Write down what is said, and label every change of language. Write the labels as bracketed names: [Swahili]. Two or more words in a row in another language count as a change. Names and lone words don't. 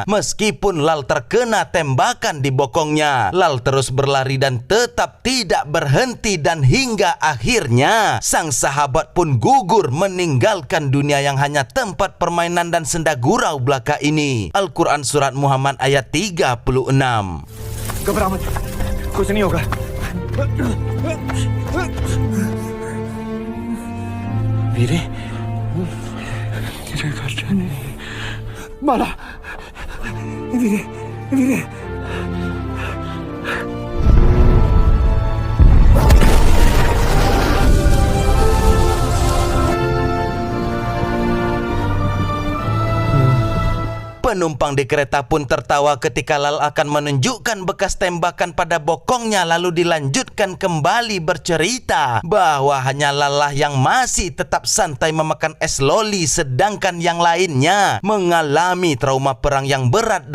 [Indonesian] Meskipun Lal terkena tembakan di bokongnya, Lal terus berlari dan tetap tidak berhenti, dan hingga akhirnya sang sahabat pun gugur meninggalkan dunia yang hanya tempat permainan dan senda gurau belaka ini. Al-Quran Surat Muhammad ayat 36. [Hindi] घबरा मत, कुछ नहीं होगा। [Punjabi] ਵੀਰੇ, ਤੇਰੇ ਘਰ ਜਾਣੇ। ਬਾਲਾ, ਵੀਰੇ, ਵੀਰੇ। [Indonesian] Penumpang di kereta pun tertawa ketika Lal akan menunjukkan bekas tembakan pada bokongnya, lalu dilanjutkan kembali bercerita bahwa hanya Lal lah yang masih tetap santai memakan es loli, sedangkan yang lainnya mengalami trauma perang yang berat.